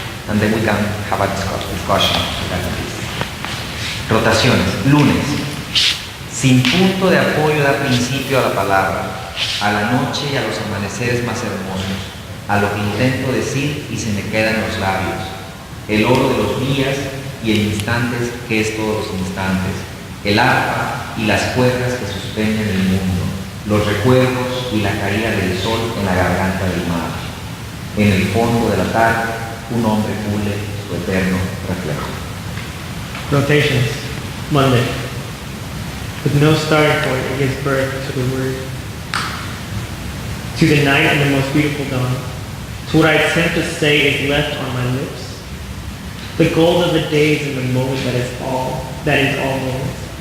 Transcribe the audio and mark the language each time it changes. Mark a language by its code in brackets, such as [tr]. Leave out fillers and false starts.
[en] And then we can have a discussion regarding this. [es] Rotaciones, lunes. Sin punto de apoyo da principio a la palabra, a la noche y a los amaneceres más hermosos, a lo que intento decir y se me queda en los labios, el oro de los días y el instantes que es todos los instantes, el arpa y las cuerdas que suspenden el mundo, los recuerdos y la caída del sol en la garganta del mar. En el fondo de la tarde, un hombre pule su eterno reflejo. [en] Rotations, Monday. With no starting point, it gives birth to the word. To the night and the most beautiful dawn. To what I attempt to say is left on my lips. The gold of the days and the moment that is all moments.